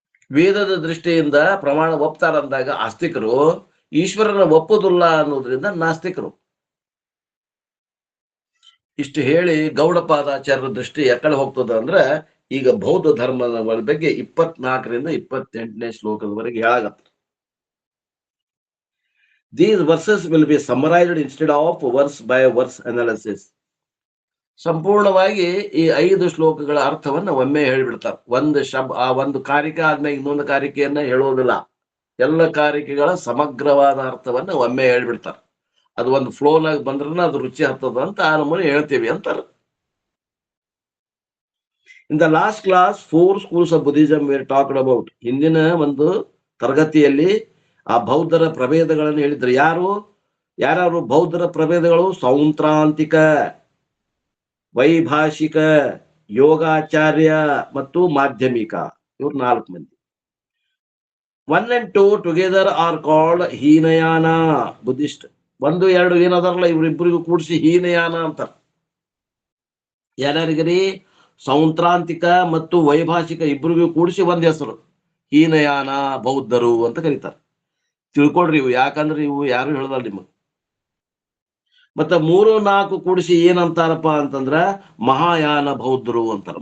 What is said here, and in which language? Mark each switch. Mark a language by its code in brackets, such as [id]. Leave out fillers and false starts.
[kn] ವೇದದ ದೃಷ್ಟಿಯಿಂದ ಪ್ರಮಾಣ ಒಪ್ತಾರ ಅಂದಾಗ ಆಸ್ತಿಕರು, ಈಶ್ವರನ ಒಪ್ಪೋದಿಲ್ಲ ಅನ್ನೋದ್ರಿಂದ ನಾಸ್ತಿಕರು. ಇಷ್ಟು ಹೇಳಿ ಗೌಡಪಾದಾಚಾರ್ಯರ ದೃಷ್ಟಿ ಯಾಕಡೆ ಹೋಗ್ತದ ಅಂದ್ರೆ ಈಗ ಬೌದ್ಧ ಧರ್ಮದ ಬಗ್ಗೆ 24ರಿಂದ 28ನೇ ಶ್ಲೋಕದವರೆಗೆ ಹೇಳಾಗತ್ತ. [en] These verses will be summarized instead of verse by verse analysis. [kn] ಸಂಪೂರ್ಣವಾಗಿ ಈ 5 ಶ್ಲೋಕಗಳ ಅರ್ಥವನ್ನ ಒಮ್ಮೆ ಹೇಳಿಬಿಡ್ತಾರೆ. ಒಂದು ಕಾರಿಕೆ ಆದ್ಮೇಲೆ ಇನ್ನೊಂದು ಕಾರಿಕೆಯನ್ನ ಹೇಳೋದಿಲ್ಲ. ಎಲ್ಲ ಕಾರಿಕೆಗಳ ಸಮಗ್ರವಾದ ಅರ್ಥವನ್ನ ಒಮ್ಮೆ ಹೇಳ್ಬಿಡ್ತಾರೆ. ಅದು ಒಂದು ಫ್ಲೋನಾಗ ಬಂದ್ರನ ಅದು ರುಚಿ ಹತ್ತದ ಅಂತ ಆ ನಮೂನೆ ಹೇಳ್ತೀವಿ ಅಂತಾರೆ. [en] In the last class, 4 schools of Buddhism were talked about. [kn] ಹಿಂದಿನ ಒಂದು ತರಗತಿಯಲ್ಲಿ ಆ ಬೌದ್ಧರ ಪ್ರಭೇದಗಳನ್ನು ಹೇಳಿದ್ರು. ಯಾರು ಬೌದ್ಧರ ಪ್ರಭೇದಗಳು? ಸೌಂತ್ರಾಂತಿಕ, ವೈಭಾಷಿಕ, ಯೋಗಾಚಾರ್ಯ ಮತ್ತು ಮಾಧ್ಯಮಿಕ. ಇವ್ರು 4 ಮಂದಿ. [en] 1 and 2 together are called Hinayana Buddhist. [kn] 1, 2 ಏನದಾರಲ್ಲ ಇವ್ರಿಬ್ಬರಿಗೂ ಕೂಡಿಸಿ ಹೀನಯಾನ ಅಂತಾರ. ಯಾರ್ಯಾರಿಗರಿ? ಸೌಂತ್ರಾಂತಿಕ ಮತ್ತು ವೈಭಾಷಿಕ ಇಬ್ಬರಿಗೂ ಕೂಡಿಸಿ ಒಂದ್ ಹೆಸರು ಹೀನಯಾನ ಬೌದ್ಧರು ಅಂತ ಕರೀತಾರೆ. ತಿಳ್ಕೊಡ್ರಿ ಇವು, ಯಾಕಂದ್ರೆ ಇವು ಯಾರು ಹೇಳದಲ್ಲ ನಿಮಗೆ. ಮತ್ತೆ 3, 4 ಕೂಡಿಸಿ ಏನಂತಾರಪ್ಪ ಅಂತಂದ್ರ ಮಹಾಯಾನ ಬೌದ್ಧರು ಅಂತಾರ.